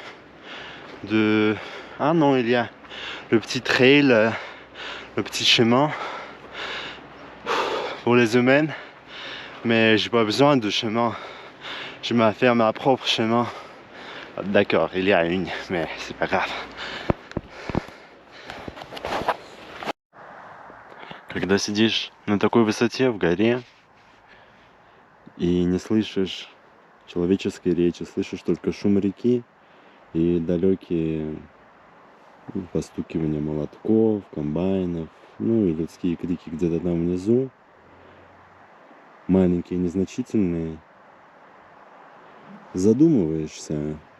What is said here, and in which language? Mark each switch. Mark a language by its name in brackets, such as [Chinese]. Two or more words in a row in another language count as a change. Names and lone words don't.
[French] Ah non, il y a le petit trail, le petit chemin pour les humains. Mais j'ai pas besoin de chemin. Je vais faire ma propre chemin. D'accord, il y a une, mais c'est pas grave. [Russian] Когда сидишь на такой высоте в горе и не слышишь человеческой речи, слышишь только шум реки и далекие постукивания молотков, комбайнов, ну и людские крики где-то там внизу, маленькие, незначительные, задумываешься